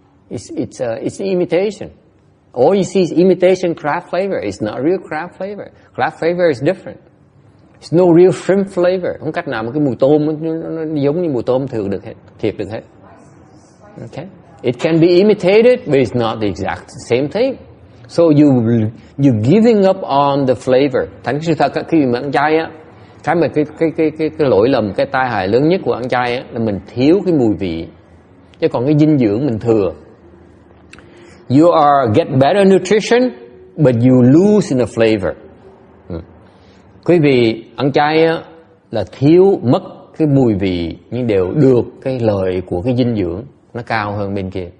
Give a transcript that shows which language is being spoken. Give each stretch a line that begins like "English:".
English: It's imitation. All you see is imitation crab flavor. It's not real crab flavor. Crab flavor is different. There's no real shrimp flavor.
Vietnamese: Không cách nào mà cái mùi tôm nó giống như mùi tôm thiệt được hết.
English: Okay? It can be imitated, but it's not the exact same thing. So you're giving up on the flavor.
Vietnamese: Thành sự thật khi mà ăn chay á, cái lỗi lầm, cái tai hại lớn nhất của ăn chay á, là mình thiếu cái mùi vị. Chứ còn cái dinh dưỡng mình thừa.
English: You get better nutrition, but you lose in the flavor.
Vietnamese: Quý vị ăn chay á, là thiếu mất cái mùi vị, nhưng đều được cái lợi của cái dinh dưỡng nó cao hơn bên kia.